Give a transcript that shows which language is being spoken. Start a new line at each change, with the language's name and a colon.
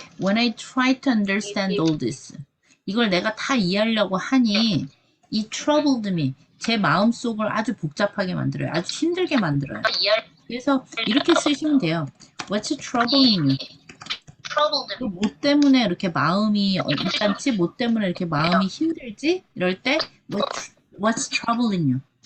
English: When I try to understand all this.
Korean: 이걸 내가 다 이해하려고 하니 이
English: troubled me.
Korean: 제 마음속을 아주 복잡하게 만들어요. 아주 힘들게 만들어요. 그래서 이렇게 쓰시면 돼요.
English: What's troubling you?
Korean: 뭐 때문에 이렇게 마음이 일단지 뭐 때문에 이렇게 마음이 힘들지?
English: 이럴 때 What's troubling you?